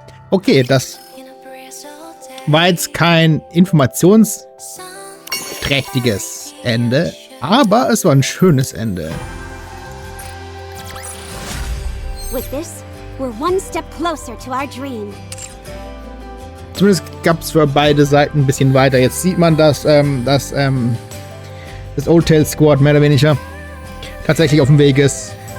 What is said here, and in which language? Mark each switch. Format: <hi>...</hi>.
<de>Okay, das war jetzt kein informationsträchtiges Ende, aber es war ein schönes Ende.</de> <en>With this, we're one step closer to our dream.</en> <de>Zumindest gab es für beide Seiten ein bisschen weiter. Jetzt sieht man, dass das Old Tale Squad mehr oder weniger tatsächlich auf dem Weg ist.</de>